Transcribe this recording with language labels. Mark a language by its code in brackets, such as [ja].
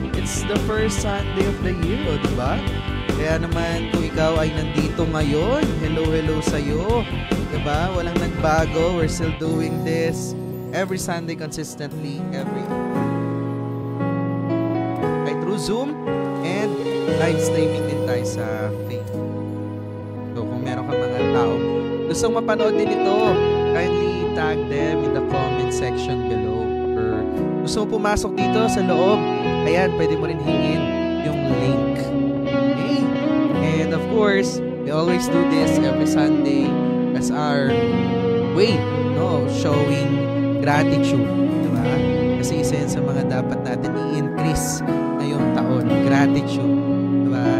[en] It's the first Sunday of the year, diba? [tl] Kaya naman kung ikaw ay nandito ngayon, hello sa'yo. Diba? Walang nagbago. [en] We're still doing this every Sunday consistently, through Zoom and live streaming [tl] din tayo sa [en] Facebook. [tl] So kung meron ka mga taong gustong mapanood din ito, [en] kindly tag them in the comment section below. [tl] Or gusto mo pumasok dito sa loob, ayan, pwede mo rin hingin yung link. Okay? [en] And of course, we always do this every Sunday as our way, no, showing gratitude, diba? [tl] Kasi isa yan sa mga dapat natin i-increase ngayong taon, gratitude, diba?